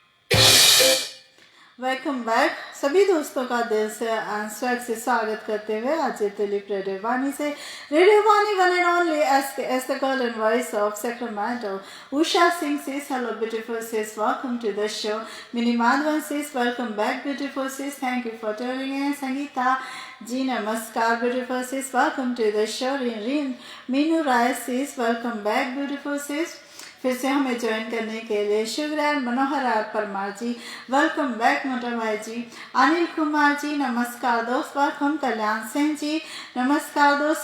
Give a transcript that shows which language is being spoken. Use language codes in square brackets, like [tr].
[hi] Welcome back सभी दोस्तों का दिल से स्वागत से स्वागत करते हुए आज दिलीप रेडियो वाणी से, radio Vani [en] One and only as the girl and voice of Sacramento. Usha Singh says hello beautiful sis, welcome to the show. Mini Madhavan says welcome back beautiful sis, thank you for tuning in. Sangeeta ji namaskar beautiful sis, welcome to the show. [hi] Meenu Rai [en] says welcome back beautiful sis, [hi] फिर से हमें join करने के लिए शिवराज मनोहर परमार जी, welcome back मोटा भाई जी। अनिल कुमार जी नमस्कार दोस्त, वेलकम। कल्याण सिंह जी नमस्कार दोस्त।